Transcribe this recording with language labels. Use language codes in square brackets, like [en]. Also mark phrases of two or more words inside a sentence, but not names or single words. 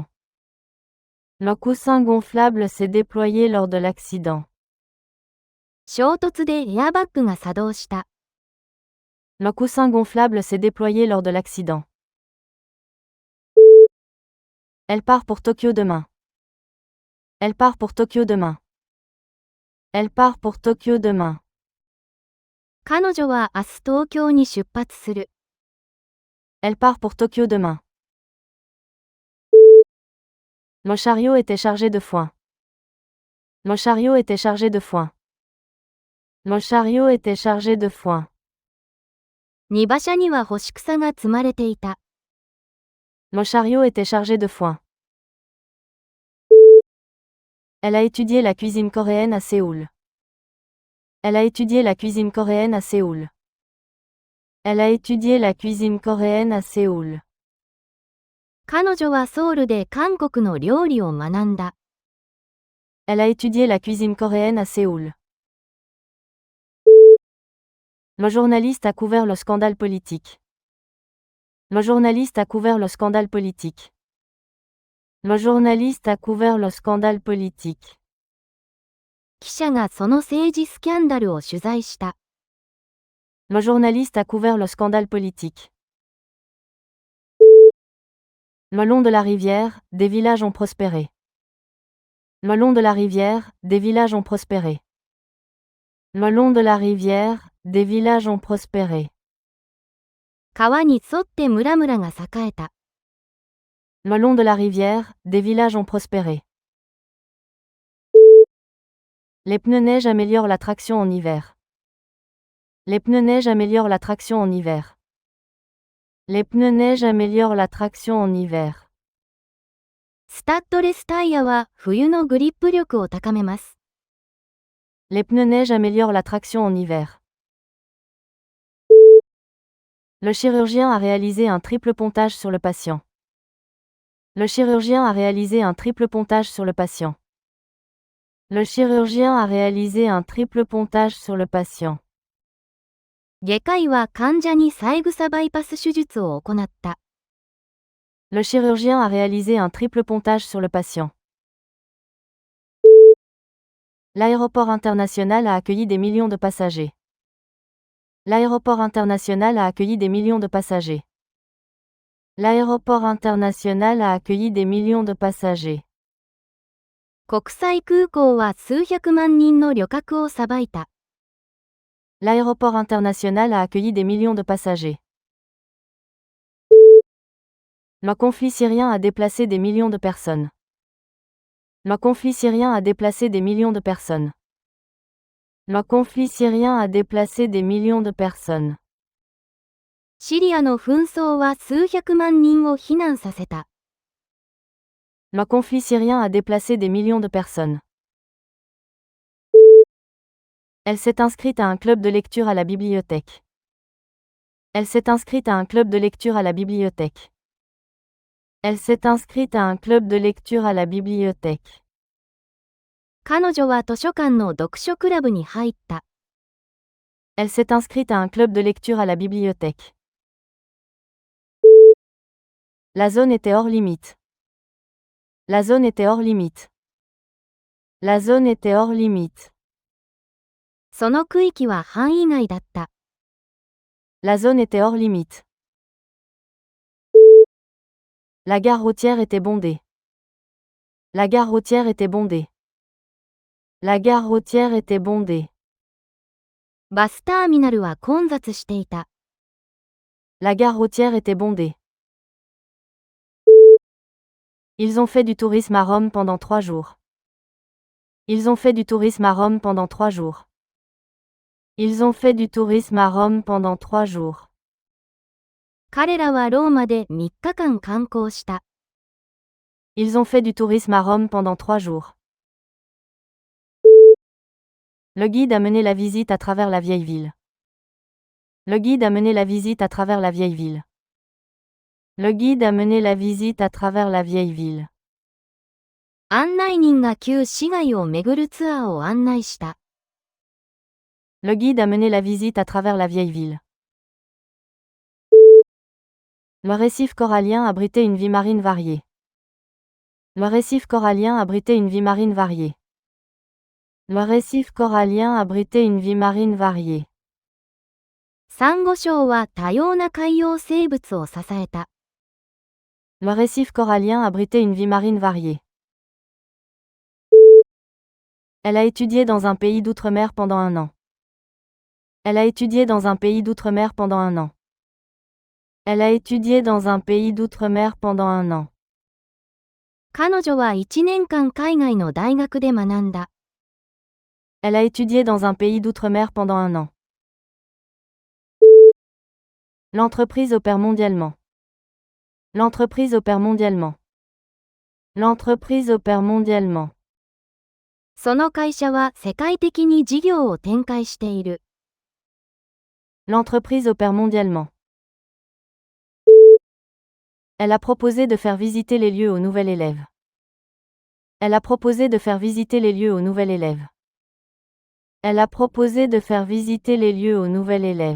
[fr] Le coussin gonflable s'est déployé lors de l'accident. [ja] 衝突でエアバッグが作動した。 [fr] Le coussin gonflable s'est déployé lors de l'accident. Elle part pour Tokyo demain. Elle part pour Tokyo demain. Elle part pour Tokyo demain. [ja] 彼女は明日東京に出発する。 [fr] Elle part pour Tokyo demain. Le chariot était chargé de foin. Le chariot était chargé de foin. Le chariot était chargé de foin. [ja] 荷馬車には干し草が積まれていた。 [fr] Le chariot était chargé de foin. Elle a étudié la cuisine coréenne à Séoul. Elle a étudié la cuisine coréenne à Séoul. Elle a étudié la cuisine coréenne à Séoul. [ja] 彼女はソウルで韓国の料理を学んだ。 [fr] Elle a étudié la cuisine coréenne à Séoul. Le journaliste a couvert le scandale politique. Le journaliste a couvert le scandale politique. Le journaliste a couvert le scandale politique. [ja] 記者がその政治スキャンダルを取材した。 [fr] Le journaliste a couvert le scandale politique. Le long de la rivière, des villages ont prospéré. Le long de la rivière, des villages ont prospéré. Le long de la rivière, des villages ont prospéré. [ja] 川に沿って村々が栄えた。 [fr] Le long de la rivière, des villages ont prospéré. Les pneus neige améliorent la traction en hiver. Les pneus neige améliorent la traction en hiver. Les pneus neige améliorent la traction en hiver. [ja] スタッドレスタイヤは冬のグリップ力を高めます。 [fr] Les pneus neige améliorent la traction en hiver. Le chirurgien a réalisé un triple pontage sur le patient. Le chirurgien a réalisé un triple pontage sur le patient. Le chirurgien a réalisé un triple pontage sur le patient. [ja] 外科医は患者に三枝バイパス手術を行った。 [fr] Le chirurgien a réalisé un triple pontage sur le patient. L'aéroport international a accueilli des millions de passagers. L'aéroport international a accueilli des millions de passagers. L'aéroport international a accueilli des millions de passagers. [ja] 国際空港は数百万人の旅客をさばいた。 [fr] L'aéroport international a accueilli des millions de passagers. Le conflit syrien a déplacé des millions de personnes. Le conflit syrien a déplacé des millions de personnes. Le conflit syrien a déplacé des millions de personnes. [ja] シリアの紛争は数百万人を避難させた。 [fr] Le conflit syrien a déplacé des millions de personnes. Elle s'est inscrite à un club de lecture à la bibliothèque. Elle s'est inscrite à un club de lecture à la bibliothèque. Elle s'est inscrite à un club de lecture à la bibliothèque. [ja] 彼女は図書館の読書クラブに入った。 [fr] Elle s'est inscrite à un club de lecture à la bibliothèque. La zone était hors limite. La zone était hors limite. La zone était hors limite. [ja] その区域は範囲外だった。 [fr] La zone était hors limite. La gare routière était bondée. La gare routière était bondée. La gare routière était bondée. [ja] バスターミナルは混雑していた。 [fr] La gare routière était bondée. Ils ont fait du tourisme à Rome pendant 3 jours. Ils ont fait du tourisme à Rome pendant 3 jours. Ils ont fait du tourisme à Rome pendant 3 jours. [ja] 彼らはローマで3日間観光した。 [fr] Ils ont fait du tourisme à Rome pendant 3 jours. Le guide a mené la visite à travers la vieille ville. Le guide a mené la visite à travers la vieille ville. Le guide a mené la visite à travers la vieille ville. [ja] 案内人が旧市街を巡るツアーを案内した。 [fr] Le guide a mené la visite à travers la vieille ville. Le récif corallien abritait une vie marine variée. Le récif corallien abritait une vie marine variée. Le récif corallien abritait une vie marine variée. [ja] サンゴ礁は多様な海洋生物を支えた。 [fr] Le récif corallien abritait une vie marine variée. Elle a étudié dans un pays d'outre-mer pendant 1 an. Elle a étudié dans un pays d'outre-mer pendant 1 an. Elle a étudié dans un pays d'outre-mer pendant 1 an. [ja] 彼女は1年間海外の大学で学んだ。 [fr] Elle a étudié dans un pays d'outre-mer pendant 1 an. L'entreprise opère mondialement. L'entreprise opère mondialement. L'entreprise opère mondialement. [ja] その会社は世界的に事業を展開している。 [fr] L'entreprise opère mondialement. Elle a proposé de faire visiter les lieux au nouvel élève. Elle a proposé de faire visiter les lieux au nouvel élève. Elle a proposé de faire visiter les lieux au nouvel élève.